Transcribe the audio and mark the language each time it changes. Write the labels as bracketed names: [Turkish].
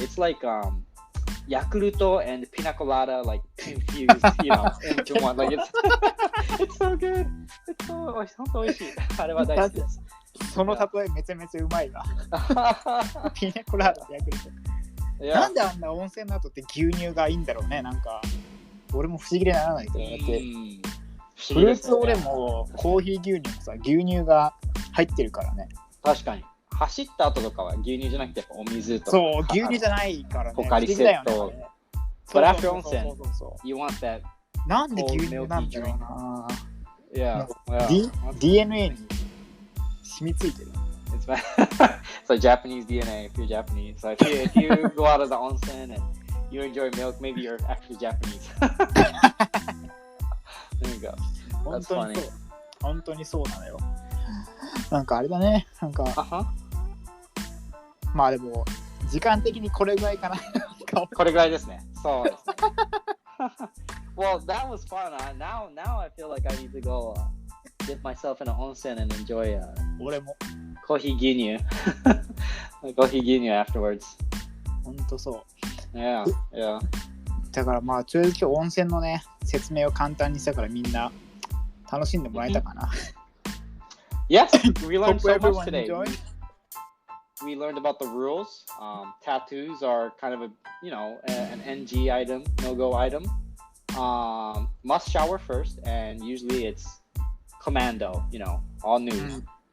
[English] It's like Yakulto and pina colada like infused, you know, into one. Like it's so good. It's so [Japanese] 本当美味しい。あれは大好きです。その例えめちゃめちゃうまいわ。ピナコラーダとヤクルト。なんであんな温泉の後って牛乳がいいんだろうね。なんか俺も不思議でならないけど、だってフルーツオレもコーヒー牛乳もさ、牛乳が入ってるからね。確かに。走った後とかは牛乳じゃなくてお水とか。そう、牛乳じゃないからね。ポカリセット。 [English] But after onsen, you want that [Japanese] なんで牛乳なんだろうな。 [English] Yeah. [Japanese] DNA に染みついてる。 [English] It's like Japanese DNA if you're Japanese. So if you go out of the onsen and you enjoy milk, maybe you're actually Japanese. There you go. [Japanese] 本当にそう。本当にそうなのよ。なんかあれだね。なんか、まあでも、時間的にこれぐらいかな。これぐらいですね。そうですね。 [English] Well, that was fun. Now I feel like I need to go dip myself in an onsen and enjoy [Japanese] 俺もコーヒー牛乳。コーヒー牛乳 [English] afterwards. [Japanese] 本当そう。 [English] Yeah. [Japanese] だからまあ、ちょうど今日温泉のね、説明を簡単にしたからみんな楽しんでもらえたかな。 [English] Yes, we learned so much today. We learned about the rules. Tattoos are kind of an NG item, no-go item. Must shower first, and usually it's commando, all nude.